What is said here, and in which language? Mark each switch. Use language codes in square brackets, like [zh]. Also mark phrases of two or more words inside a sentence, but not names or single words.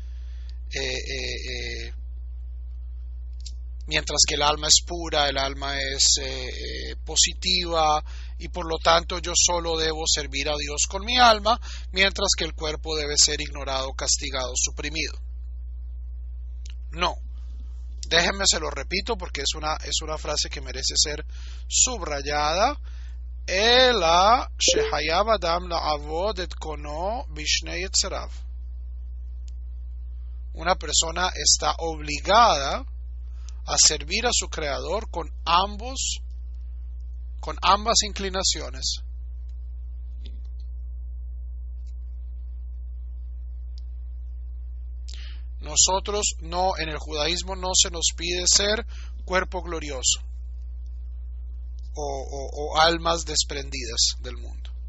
[es] mientras que el alma es pura, el alma es positiva, y por lo tanto yo solo debo servir a Dios con mi alma, mientras que el cuerpo debe ser ignorado, castigado, suprimido. No, déjenme se lo repito porque es una frase que merece ser subrayada. [he] אלא שחייב אדם לעבוד את קונו בשני יצריו. [es] Una persona está obligada a servir a su creador con ambas inclinaciones. Nosotros no, en el judaísmo no se nos pide ser cuerpo glorioso o almas desprendidas del mundo.